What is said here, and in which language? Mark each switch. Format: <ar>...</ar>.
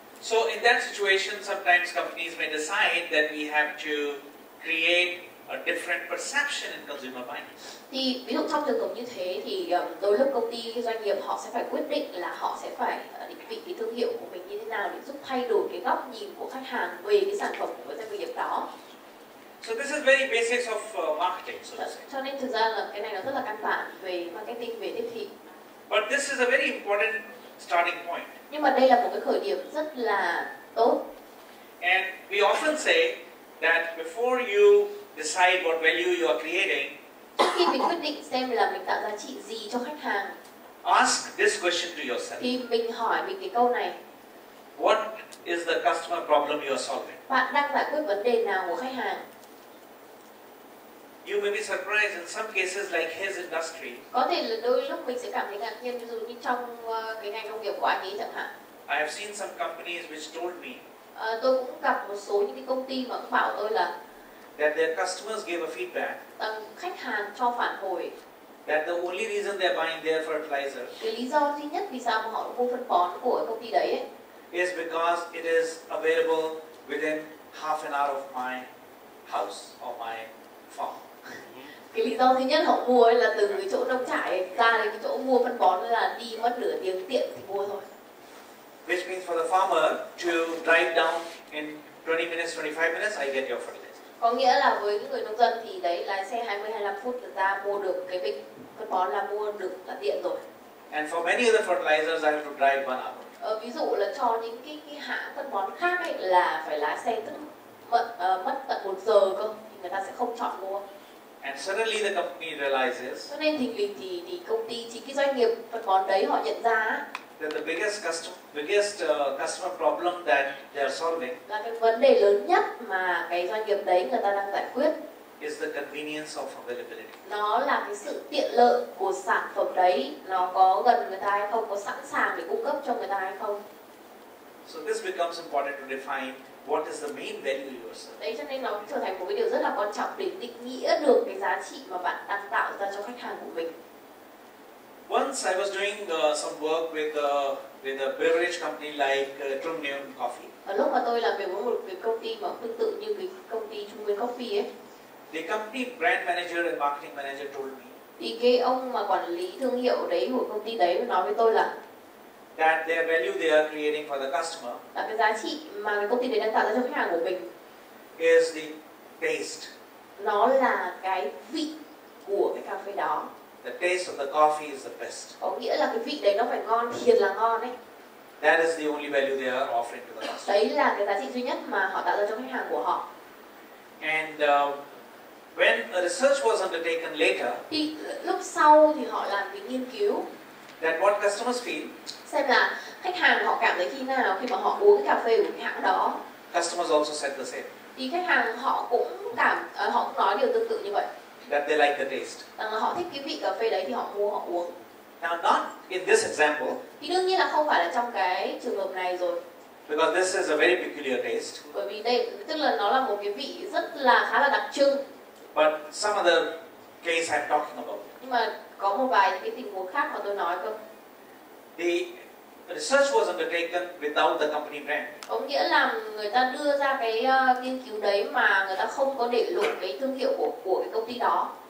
<en>So in that situation, sometimes companies may decide that we have to create a different perception in consumer minds.</en> <vi>Thì ví dụ trong trường hợp như thế thì đôi lúc công ty, doanh nghiệp họ sẽ phải quyết định là họ sẽ phải định vị cái thương hiệu của mình như thế nào để giúp thay đổi cái góc nhìn của khách hàng về cái sản phẩm của doanh nghiệp đó.</vi> <en>So this is very basics of marketing, so to say.</en> <vi>Cho nên thực ra là cái này nó rất là căn bản về marketing, về tiếp thị.</vi> <en>But this is a very important starting point.</en> <vi>Nhưng mà đây là một cái khởi điểm rất là tốt.</vi> <en>And we often say that before you decide what value you are creating,</en> <vi>Trước khi mình quyết định xem là mình tạo giá trị gì cho khách hàng,</vi> <en>ask this question to yourself.</en> <vi>thì mình hỏi mình cái câu này:</vi> <en>What is the customer problem you are solving?</en> <vi>bạn đang giải quyết vấn đề nào của khách hàng?</vi> <en>You may be surprised in some cases like his industry.</en> <vi>Có thể là đôi lúc mình sẽ cảm thấy ngạc nhiên, ví dụ như trong cái ngành công nghiệp của anh ấy chẳng hạn.</vi> <en>I have seen some companies which told me</en> <vi>Tôi cũng gặp một số những cái công ty mà cũng bảo tôi là</vi> <en>that their customers gave a feedback</en> <vi>khách hàng cho phản hồi</vi> <en>that the only reason they are buying their fertilizer</en> <vi>cái lý do duy nhất vì sao mà họ mua phân bón của công ty đấy ấy,</vi> <en>is because it is available within half an hour of my house or my farm.</en> <vi>cái lý do duy nhất họ mua ấy là từ cái chỗ nông trại ra đến cái chỗ mua phân bón là đi mất nửa tiếng tiện thì mua thôi.</vi> <en>Which means for the farmer to drive down in 20 minutes, 25 minutes, I get your fertilizer.</en> <vi>Có nghĩa là với những người nông dân thì đấy, lái xe 20-25 phút người ta mua được cái bịch phân bón là mua được là tiện rồi.</vi> <en>And for many other fertilizers, I have to drive 1 hour.</en> <vi>Ví dụ là cho những cái hãng phân bón khác ấy, là phải lái xe mất tận 1 giờ cơ, thì người ta sẽ không chọn mua.</vi> <en>And suddenly the company realizes</en> <vi>Cho nên thình lình thì công ty, chính cái doanh nghiệp phân bón đấy họ nhận ra</vi> <en>that the biggest customer problem that they are solving</en> <vi>là cái vấn đề lớn nhất mà cái doanh nghiệp đấy người ta đang giải quyết</vi> <en>is the convenience of availability.</en> <vi>nó là cái sự tiện lợi của sản phẩm đấy, nó có gần người ta hay không, có sẵn sàng để cung cấp cho người ta hay không.</vi> <en>So this becomes important to define what is the main value you are serving.</en> <vi>Đấy, cho nên nó trở thành một cái điều rất là quan trọng để định nghĩa được cái giá trị mà bạn đang tạo ra cho khách hàng của mình.</vi> <en>Once I was doing some work with a beverage company like Trường Coffee.</en> <vi>Và lúc mà tôi làm việc với một cái công ty mà tương tự như cái công ty Trung Nguyên Coffee ấy,</vi> <en>The company brand manager and marketing manager told me</en> <vi>thì cái ông mà quản lý thương hiệu đấy của công ty đấy nói với tôi là</vi> <en>that their value they are creating for the customer</en> <vi>cái giá trị mà cái công ty đấy đang tạo ra cho khách hàng của mình</vi> <en>is the taste.</en> <vi>Nó là cái vị của cái cà phê đó.</vi> <en>The taste of the coffee is the best.</en> <vi>Có nghĩa là cái vị đấy nó phải ngon, thiệt là ngon đấy.</vi> <en>That is the only value they are offering to the customer.</en> <vi>Đấy là cái giá trị duy nhất mà họ tạo ra cho khách hàng của họ.</vi> <en>And when a research was undertaken later,</en> <vi>Thì lúc sau thì họ làm cái nghiên cứu</vi> <en>that what customers feel,</en> <vi>xem là khách hàng họ cảm thấy khi nào khi mà họ uống cái cà phê của cái hãng đó.</vi> <en>customers also said the same.</en> <vi>Thì khách hàng họ cũng nói điều tương tự như vậy.</vi> <en>That they like the taste.</en> <vi>Rằng là họ thích cái vị cà phê đấy thì họ mua họ uống.</vi> <en>Now, not in this example,</en> <vi>Thì đương nhiên là không phải là trong cái trường hợp này rồi.</vi> <en>because this is a very peculiar taste.</en> <vi>Bởi vì đây tức là nó là một cái vị rất là khá là đặc trưng.</vi> <en>But some other case I'm talking about.</en> <vi>Nhưng mà có một vài những cái tình huống khác mà tôi nói cơ.</vi> <en>The research was undertaken without the company brand.</en> <vi>Có nghĩa là người ta đưa ra cái nghiên cứu đấy mà người ta không có để lộ cái thương hiệu của cái công ty đó.</vi>